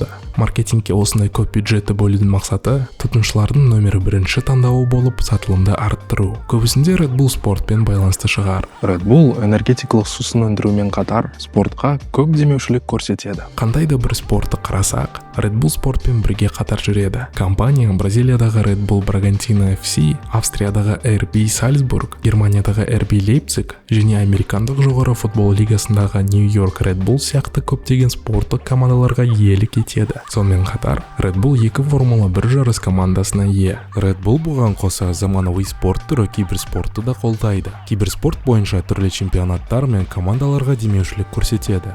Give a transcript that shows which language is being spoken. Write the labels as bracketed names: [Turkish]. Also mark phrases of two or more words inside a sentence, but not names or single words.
[Kazakh] Маркетингке осындай көп бюджетті бөлудің мақсаты тұтынушылардың нөмірі бірінші таңдауы болып сатылымды арттыру. Көбісінде Red Bull спортпен байланысты шығар. Red Bull энергетикалық сусын өндірумен қатар спортқа көп демеушілік көрсетеді. Қандай да бір спортты қарасақ, Red Bull спортпен бірге қатар жүреді. Компания Бразилиядағы Red Bull Bragantino FC, Австриядағы RB Salzburg, Германиядағы RB Leipzig және американдық жоғары футбол лигасындағы New York Red Bull сияқты көптеген спорттық командаларға иелік етеді. Сонымен қатар, Red Bull 2 Формула 1 жарыс командасына ие. Red Bull бұған қоса заманауи спорт түрі киберспортты да қолдайды. Киберспорт бойынша түрлі чемпионаттар мен командаларға демеушілік көрсетеді.